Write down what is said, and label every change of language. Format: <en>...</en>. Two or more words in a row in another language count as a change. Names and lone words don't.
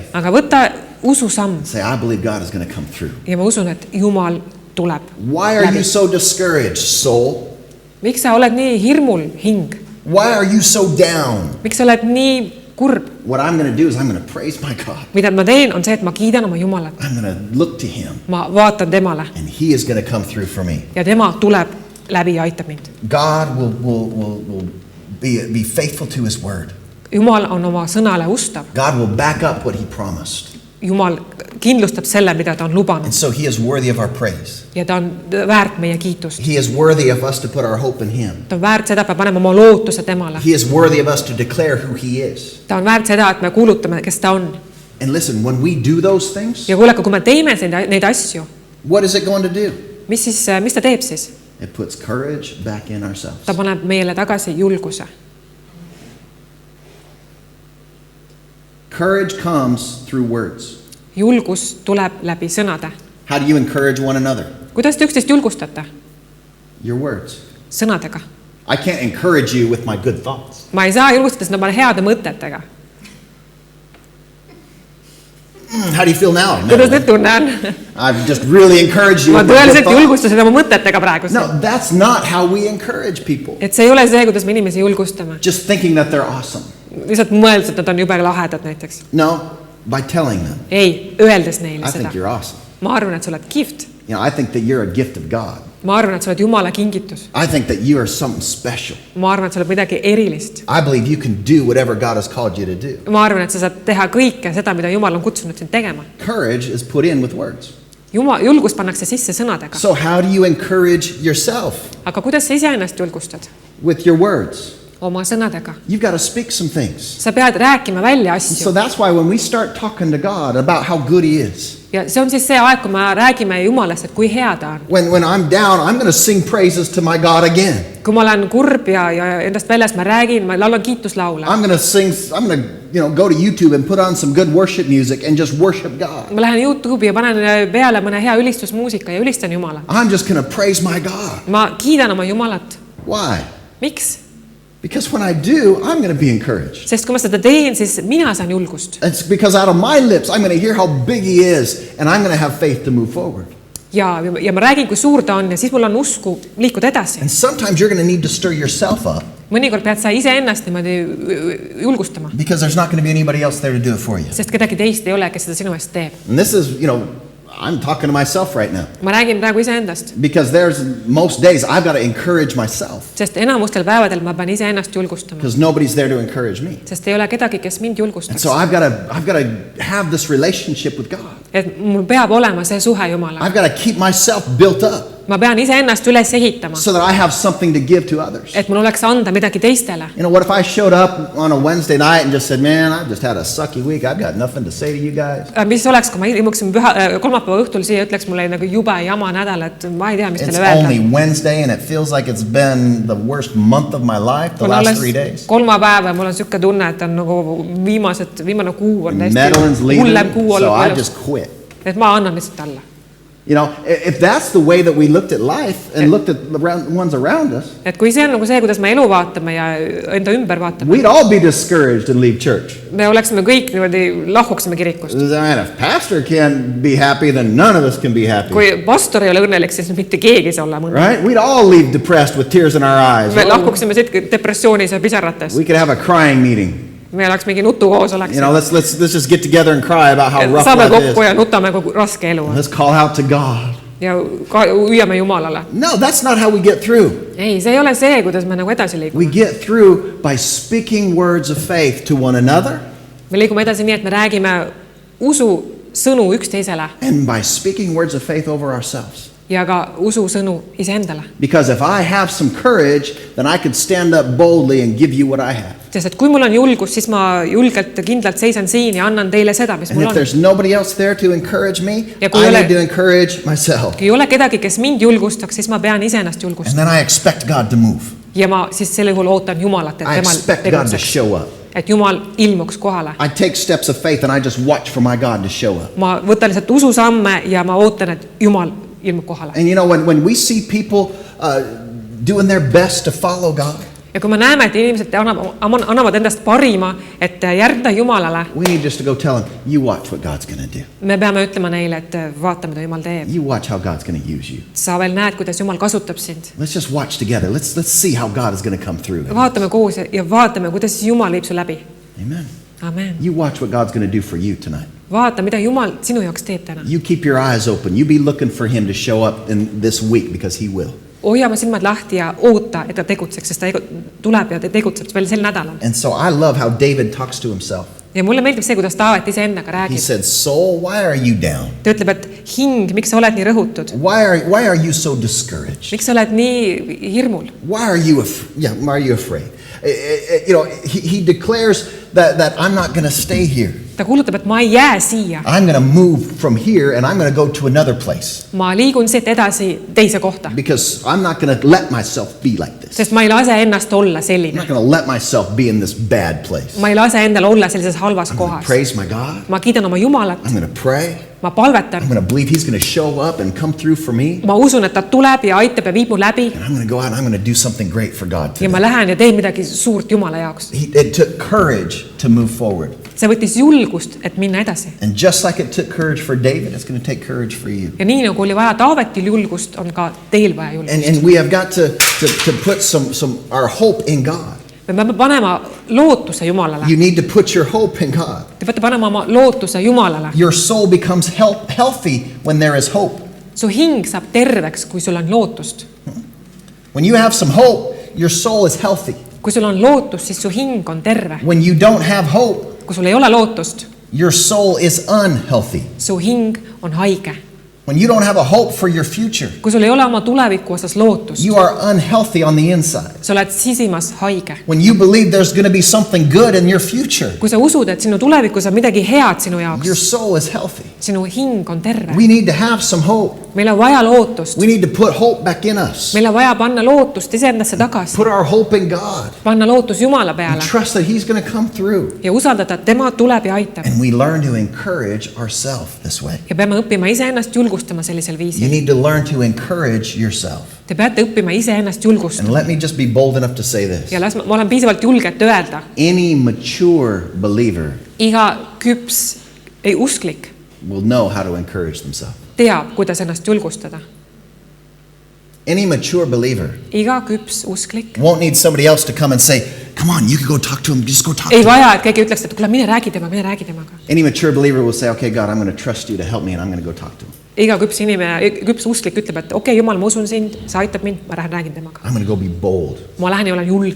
<et>Aga võta ususamm</et> <en>Say, I believe God is going to come through.</en> <et>ja ma usun, et Jumal tuleb.</et> <en>Why are you so discouraged, soul?</en> <et>Miks sa oled nii hirmul, hing?</et> <en>Why are you so down?</en> <et>Miks sa oled nii kurb?</et> <en>What I'm going to do is I'm going to praise my God.</en> <et>Mida ma teen, on see, et ma kiidan oma Jumalat.</et> <en>I'm going to look to Him,</en> <et>Ma vaatan temale</et> <en>and He is going to come through for me.</en> <et>ja tema tuleb läbi ja aitab mind.</et> <en>God will be faithful to His word.</en> <et>Jumal on oma sõnale ustav.</et> <en>God will back up what He promised.</en> <et>Jumal kindlustab selle, mida ta on lubanud.</et> <en>And so He is worthy of our praise.</en> <et>Ja ta on väärt meie kiitust.</et> <en>He is worthy of us to put our hope in Him.</en> <et>Ta on väärt seda, et me paneme oma lootuse temale.</et> <en>He is worthy of us to declare who He is.</en> <et>Ta on väärt seda, et me kuulutame, kes ta on.</et> <en>And listen, when we do those things,</en> <et>Ja kuuleka, kui me teeme neid asju,</et> <en>what is it going to do?</en> <et>mis ta teeb siis?</et> <en>It puts courage back in ourselves.</en> <et>Ta paneb meile tagasi julguse.</et> <en>Courage comes through words.</en> <et>Julgus tuleb läbi sõnade.</et> <en>How do you encourage one another?</en> <et>Kuidas te üksteist julgustate?</et> <en>Your words.</en> <et>Sõnadega.</et> <en>I can't encourage you with my good thoughts.</en> <et>Ma ei saa julgustada seda oma heade mõtetega.</et> <en>How do you feel now?</en> <et>Kuidas nüüd tunne on?</et> <en>I've just really encouraged you</en> <et>Ma</et> <en>with my good</en> <et>tõeliselt</et> <en>thoughts.</en> <et>julgustasin oma mõtetega praegu.</et> <en>No, that's not how we encourage people.</en> <et>Et see ei ole see, kuidas me inimesi julgustame.</et> <en>Just thinking that they're awesome.</en> <et>Lihtsalt mõeldes, et nad on jube lahedad näiteks.</et> <en>No, by telling them,</en> <et>Ei, öeldes neile</et> <en>I</en> <et>seda.</et> <en>think you're awesome.</en> <et>Ma arvan, et sa oled kihvt.</et> <en>You know, I think that you're a gift of God.</en> <et>Ma arvan, et sa oled Jumala kingitus.</et> <en>I think that you are something special.</en> <et>Ma arvan, et sa oled midagi erilist.</et> <en>I believe you can do whatever God has called you to do.</en> <et>Ma arvan, et sa saad teha kõike seda, mida Jumal on kutsunud sind tegema.</et> <en>Courage is put in with words.</en> <et>Julgus pannakse sisse sõnadega.</et> <en>So how do you encourage yourself?</en> <et>Aga kuidas sa iseennast julgustad?</et> <en>With your words.</en> <et>Oma sõnadega.</et> <en>You've got to speak some things.</en> <et>Sa pead rääkima välja</et> <en>So</en> <et>asju.</et> <en>that's why when we start talking to God about how good He is,</en> <et>Ja see on siis see aeg, kui me räägime Jumalast, et kui hea ta on.</et> <en>when I'm down, I'm going to sing praises to my God again.</en> <et>Kui ma olen kurb ja endast väljas, ma räägin, ma laulan kiituslaule.</et> <en>I'm going to go to YouTube and put on some good worship music and just worship God.</en> <et>Ma lähen YouTube'i ja panen peale mõne hea ülistusmuusika ja ülistan Jumala.</et> <en>I'm just going to praise my God.</en> <et>Ma kiidan oma Jumalat.</et> <en>Why?</en> <et>Miks?</et> <en>Because when I do, I'm going to be encouraged.</en> <et>Sest kui ma seda teen, siis mina saan julgust.</et> <en>It's because out of my lips, I'm going to hear how big He is, and I'm going to have faith to move forward.</en> <et>Ja ma räägin, kui suur ta on ja siis mul on usku liikuda edasi.</et> <en>And sometimes you're going to need to stir yourself up</en> <et>Mõnikord pead sa iseennast niimoodi julgustama.</et> <en>because there's not going to be anybody else there to do it for you.</en> <et>Sest kedagi teist ei ole, kes seda sinu eest teeb.</et> <en>And this is, I'm talking to myself right now.</en> <et>Ma räägin praegu iseendast.</et> <en>Because there's most days I've got to encourage myself.</en> <et>Sest enamustel päevadel ma pean iseennast julgustama.</et> <en>Because nobody's there to encourage me.</en> <et>Sest ei ole kedagi, kes mind</et> <en>And</en> <et>julgustaks.</et> <en>so I've got to have this relationship with God.</en> <et>Et mul peab olema see suhe Jumalaga.</et> <en>I've got to keep myself built up.</en> <et>ma pean iseennast üles ehitama,</et> <en>so that I have something to give to others.</en> <et>et mul oleks anda midagi teistele.</et> <en>You know, what if I showed up on a Wednesday night and just said, man, I just had a sucky week. I've got nothing to say to you guys.</en> <et>Mis oleks, kui ma ilmuksin kolmapäeva õhtul siia, ütleks mulle nagu jube jama nädal, et ma ei tea, mis</et> <en>It's</en> <et>teile öelda.</et> <en>only Wednesday and it feels like it's been the worst month of my life, the last 3 days.</en> <et>Kolmapäeva ja mul on siuke tunne, et on nagu viimane kuu on</et> <en>Netherlands</en> <et>täiesti hullem kuu</et> <en>leaving, so I</en> <et>olnud.</et> <en>just quit.</en> <et>Et ma annan lihtsalt alla.</et> <en>You know, if that's the way that we looked at life and looked at the ones around us,</en> <et>Et kui see on nagu see, kuidas me elu vaatame ja enda ümber vaatame,</et> <en>we'd all be discouraged and leave church.</en> <et>me oleksime kõik niimoodi, lahkuksime kirikust.</et> <en>Man, if pastor can't be happy, then none of us can be happy.</en> <et>Kui pastor ei ole õnnelik, siis mitte keegi ei saa olla mõnda.</et> <en>Right? We'd all leave depressed with tears in our eyes.</en> <et>Me lahkuksime siit depressioonis ja pisarates.</et> <en>We could have a crying meeting.</en> <et>Me oleks mingi nutukoos oleks.</et> <en>You know, let's just get together and cry about how rough</en> <et>Saame</et> <en>life is.</en> <et>kokku ja nutame, kui raske elu on.</et> <en>Let's call out to God.</en> <et>Ja hüüame Jumalale.</et> <en>No, that's not how we get through.</en> <et>Ei, see ei ole see, kuidas me nagu edasi liigume.</et> <en>We get through by speaking words of faith to one another.</en> <et>Me liigume edasi nii, et me räägime usu sõnu üksteisele.</et> <en>And by speaking words of faith over ourselves.</en> <et>Ja ka usu sõnu iseendale.</et> <en>Because if I have some courage, then I could stand up boldly and give you what I have.</en> <et>Sest et kui mul on julgus, siis ma julgelt ja kindlalt seisan siin ja annan teile seda, mis</et> <en>And</en> <et>mul</et> <en>if</en> <et>on.</et> <en>there's nobody else there to encourage me,</en> <et>Ja kui</et> <en>I</en> <et>ole-</et> <en>need to encourage myself.</en> <et>Kui ei ole kedagi, kes mind julgustaks, siis ma pean iseennast</et> <en>And</en> <et>julgustama.</et> <en>then I expect God to move.</en> <et>Ja ma siis selle juhul ootan Jumalat, et</et> <en>I</en> <et>temal</et> <en>expect God to</en> <et>tegutseks.</et> <en>show up.</en> <et>Et Jumal ilmuks kohale.</et> <en>I take steps of faith and I just watch for my God to show up.</en> <et>Ma võtan lihtsalt ususamme ja ma ootan, et Jumal ilmub kohale.</et> <en>And you know, when we see people doing their best to follow God,</en> <et>Ja kui me näeme, et inimesed annavad endast parima, et järgida Jumalale,</et> <en>we need just to go tell them, you watch what God's going to do.</en> <et>me peame ütlema neile, et vaata, mida Jumal teeb.</et> <en>You watch how God's going to use you.</en> <et>Sa veel näed, kuidas Jumal kasutab sind.</et> <en>Let's just watch together. Let's see how God is going to come through.</en> <et>Vaatame koos ja vaatame, kuidas Jumal viib su läbi.</et> <en>Amen.</en> <et>Amen.</et> <en>You watch what God's going to do for you tonight.</en> <et>Vaata, mida Jumal sinu jaoks teeb täna.</et> <en>You keep your eyes open. You be looking for him to show up in this week because he will.</en> <et>Hoia oma silmad lahti ja oota, et ta tegutseks, sest ta tuleb ja tegutseb veel sel nädalal.</et> <en>And so I love how David talks to himself.</en> <et>Ja mulle meeldib see, kuidas Taavet iseendaga</et> <en>He</en> <et>räägib.</et> <en>said, soul, why are you down?</en> <et>Ta ütleb, et hing, miks sa oled nii rõhutud?</et> <en>Why are you so discouraged?</en> <et>Miks sa oled nii hirmul?</et> <en>Why are you afraid? You know, he declares that I'm not going to stay here.</en> <et>Ta kuulutab, et ma ei jää siia.</et> <en>I'm going to move from here and I'm going to go to another place.</en> <et>Ma liigun siit edasi teise kohta.</et> <en>Because I'm not going to let myself be like this.</en> <et>Sest ma ei lase ennast olla</et> <en>I'm</en> <et>selline.</et> <en>not going to let myself be in this bad place.</en> <et>Ma ei lase endal olla sellises halvas</et> <en>I'm going to</en> <et>kohas.</et> <en>praise my God.</en> <et>Ma kiidan oma Jumalat.</et> <en>I'm going to pray.</en> <et>Ma palvetan.</et> <en>I'm going to believe he's going to show up and come through for me.</en> <et>Ma usun, et ta tuleb ja aitab ja viib mu läbi.</et> <en>And I'm going to go out and I'm going to do something great for God</en> <et>Ja ma</et> <en>today.</en> <et>lähen ja teen midagi suurt Jumala jaoks.</et> <en>It took courage to move forward.</en> <et>See võttis julgust, et minna edasi.</et> <en>And just like it took courage for David, it's going to take courage for you.</en> <et>Ja nii nagu oli vaja Taavetil julgust, on ka teil vaja julgust.</et> <en>And we have got to put our hope in God.</en> <et>Me peame panema lootuse Jumalale.</et> <en>You need to put your hope in God.</en> <et>Te peate panema oma lootuse Jumalale.</et> <en>Your soul becomes healthy when there is hope.</en> <et>Su hing saab terveks, kui sul on lootust.</et> <en>When you have some hope, your soul is healthy.</en> <et>Kui sul on lootus, siis su hing on terve.</et> <en>When you don't have hope,</en> <et>Kui sul ei ole lootust,</et> <en>your soul is unhealthy.</en> <et>su hing on haige.</et> <en>When you don't have a hope for your future,</en> <et>Kui sul ei ole oma tuleviku osas lootust,</et> <en>you are unhealthy on the inside.</en> <et>sa oled sisimas haige.</et> <en>When you believe there's going to be something good in your future,</en> <et>Kui sa usud, et sinu tulevikus on midagi head sinu</et> <en>your</en> <et>jaoks,</et> <en>soul is healthy.</en> <et>sinu hing on terve.</et> <en>We need to have some hope.</en> <et>Meil on vaja lootust.</et> <en>We need to put hope back in us.</en> <et>Meil on vaja panna lootust iseendasse tagasi.</et> <en>Put our hope in God.</en> <et>Panna lootus Jumala peale</et> <en>Trust that he's going to come through.</en> <et>ja usaldada, et tema tuleb ja aitab.</et> <en>And we learn to encourage ourselves this way.</en> <et>Ja peame õppima iseennast julgustama sellisel</et> <en>You</en> <et>viisil.</et> <en>need to learn to encourage yourself.</en> <et>Te peate õppima iseennast</et> <en>And</en> <et>julgustama.</et> <en>let me just be bold enough to say this.</en> <et>Ja ma olen piisavalt julge, et öelda.</et> <en>Any mature believer</en> <et>Iga küps usklik</et> <en>will know how to encourage themselves.</en> <et>teab, kuidas ennast julgustada.</et> <en>Any mature believer</en> <et>Iga küps usklik</et> <en>won't need somebody else to come and say, come on, you can go talk to him. Just go talk to</en> <et>ei</et> <en>him.</en> <et>vaja, et keegi ütleks, et kuule, mine räägi temaga.</et> <en>Any mature believer will say, okay, God, I'm going to trust you to help me and I'm going to go talk to him.</en> <et>Iga küps inimene, küps usklik ütleb, et okei, Jumal, ma usun sind, sa aitab mind, ma lähen räägin temaga.</et> <en>I'm going to go be bold.</en> <et>Ma lähen ja olen julge.</et>